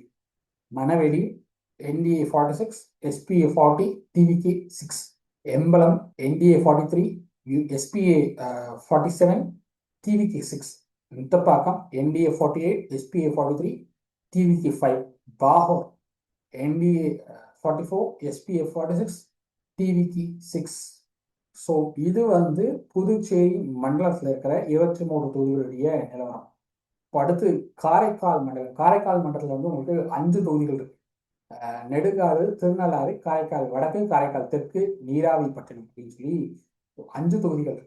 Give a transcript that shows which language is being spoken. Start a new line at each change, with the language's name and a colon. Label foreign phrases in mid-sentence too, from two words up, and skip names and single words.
Tamil: Manaveli NDA 46, SPA 40, TVK 6. Embalam NDA 43, SPA 47, TVK 6. Nithapakam NDA 48, SPA 43, TVK 5. Bahor NDA 44, SPA 46, TVK 6. ஸோ இது வந்து புதுச்சேரி மண்டலத்தில் இருக்கிற 23 தொகுதிகளுடைய நிலவரம். இப்போ அடுத்து காரைக்கால் மண்டலம். காரைக்கால் மண்டலத்தில் வந்து உங்களுக்கு 5 தொகுதிகள் இருக்கு. நெடுங்காடு, திருநள்ளாறு, காரைக்கால் வடக்கு, காரைக்கால் தெற்கு, நீராவிப்பட்டினம் அப்படின்னு சொல்லி 5 தொகுதிகள் இருக்கு.